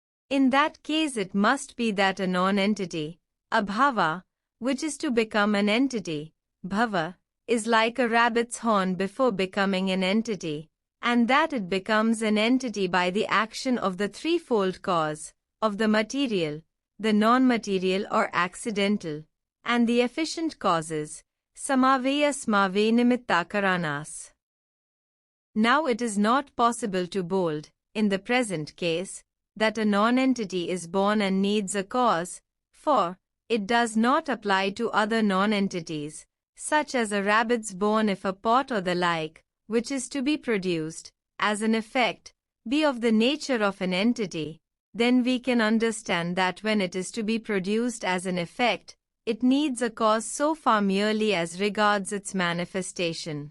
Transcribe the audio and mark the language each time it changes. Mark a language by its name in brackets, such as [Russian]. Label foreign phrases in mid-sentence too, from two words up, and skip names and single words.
[English] In that case it must be that a non-entity, abhava, which is to become an entity, bhava, is like a rabbit's horn before becoming an entity, and that it becomes an entity by the action of the threefold cause, of the material, the non-material or accidental, and the efficient causes, [Sanskrit] samavaya smave nimitta-karanas. [English] Now it is not possible to bold, in the present case, that a non-entity is born and needs a cause, for it does not apply to other non-entities, such as a rabbit's born if a pot or the like, which is to be produced, as an effect, be of the nature of an entity, then we can understand that when it is to be produced as an effect, it needs a cause so far merely as regards its manifestation.